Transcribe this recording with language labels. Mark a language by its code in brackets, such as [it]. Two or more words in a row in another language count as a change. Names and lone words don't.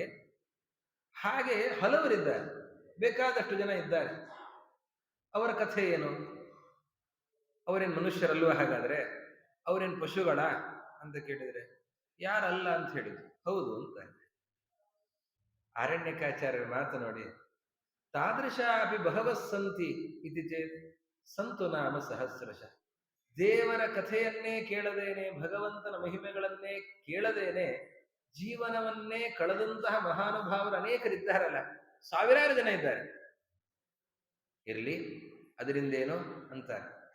[kn] ಹಾಗೆ ಹಲವರಿದ್ದಾರೆ, ಬೇಕಾದಷ್ಟು ಜನ ಇದ್ದಾರೆ. ಅವರ ಕಥೆ ಏನು? ಅವರೇನು ಮನುಷ್ಯರಲ್ವ? ಹಾಗಾದ್ರೆ ಅವರೇನು ಪಶುಗಳ ಅಂತ ಕೇಳಿದ್ರೆ ಯಾರಲ್ಲ ಅಂತ ಹೇಳಿದ್ರು. ಹೌದು ಅಂತ. ಆರಣ್ಯಕಾಚಾರ್ಯರ ಮಾತು ನೋಡಿ, [sa] ತಾದೃಶ ಅಪಿ ಬಹವಸ್ಸಂತಿ ಇತಿ ಚೇತ್ ಸಂತು ನಾಮ ಸಹಸ್ರಶ. [kn] ದೇವರ ಕಥೆಯನ್ನೇ ಕೇಳದೇನೆ, ಭಗವಂತನ ಮಹಿಮೆಗಳನ್ನೇ ಕೇಳದೇನೆ ಜೀವನವನ್ನೇ ಕಳೆದಂತಹ ಮಹಾನುಭಾವರು ಅನೇಕರಿದ್ದಾರಲ್ಲ, ಸಾವಿರಾರು ಜನ ಇದ್ದಾರೆ. ಇರ್ಲಿ, ಅದರಿಂದೇನು ಅಂತಾರೆ.